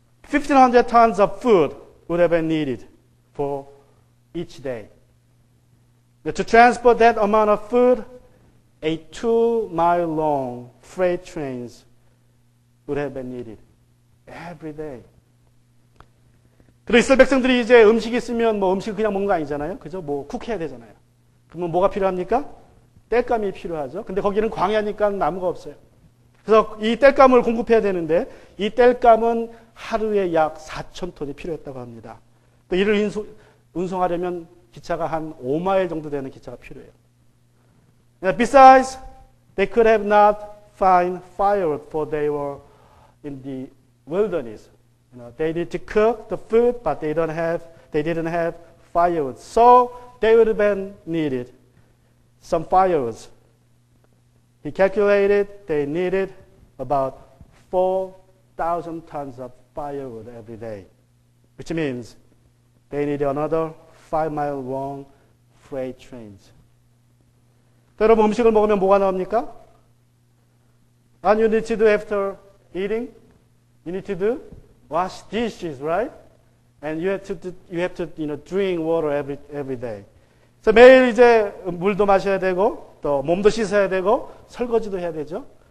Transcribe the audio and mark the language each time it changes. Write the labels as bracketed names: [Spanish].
[English] 1,500 tons of food would have been needed for each day. To transport that amount of food, a 2-mile long freight trains would have been needed every day. [Korean] 그리고 이스라엘 백성들이 이제 음식이 있으면 뭐 음식 그냥 먹는 거 아니잖아요. 그죠? 뭐 쿡해야 되잖아요. 그러면 뭐가 필요합니까? 땔감이 필요하죠. 근데 거기는 광야니까 나무가 없어요. 그래서 이 땔감을 공급해야 되는데 이 땔감은 하루에 약 4,000톤이 필요했다고 합니다. 또 이를 운송하려면 기차가 한 5마일 정도 되는 기차가 필요해요. [English] Besides, they could have not found firewood for they were in the wilderness. They need to cook the food, but they didn't have firewood. So they would have been needed some firewood. He calculated they needed about 4,000 tons of firewood every day, which means they needed another 5-mile long freight trains. [Korean] 여러분 음식을 먹으면 뭐가 나옵니까? [English] And you need to do after eating? You need to do wash dishes, right? And you have to drink water every day. [Korean] 그래서 매일 이제 물도 마셔야 되고 또 몸도 씻어야 되고 설거지도 해야 되죠.